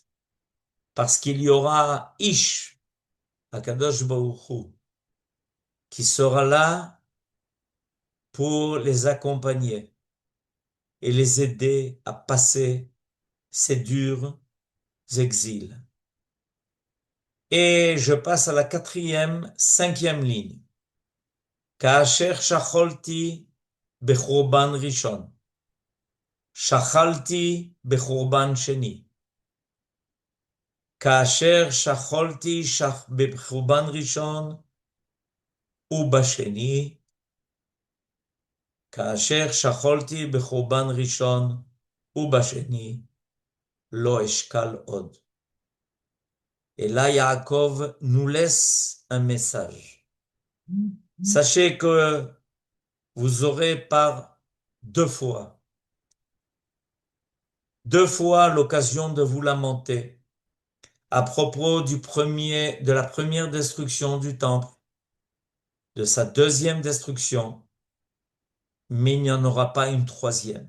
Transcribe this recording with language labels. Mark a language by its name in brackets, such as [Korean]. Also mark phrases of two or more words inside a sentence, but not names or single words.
[French] Parce qu'il y aura Ish, [Hebrew] הקדוש ברוך הוא, [French] qui sera là pour les accompagner et les aider à passer ces durs exils. Et je passe à la 4e, 5e ligne. [Hebrew] כאשר שכלתי בחורבן ראשון. שכלתי בחורבן שני. כאשר שכלתי בחורבן ראשון ובשני. כאשר שכלתי בחורבן ראשון ובשני, לא אשכל עוד. [French] Et là, Yaakov nous laisse un message. Sachez que vous aurez par 2 fois, 2 fois l'occasion de vous lamenter à propos de la première destruction du temple, de sa 2e destruction, mais il n'y en aura pas une 3e.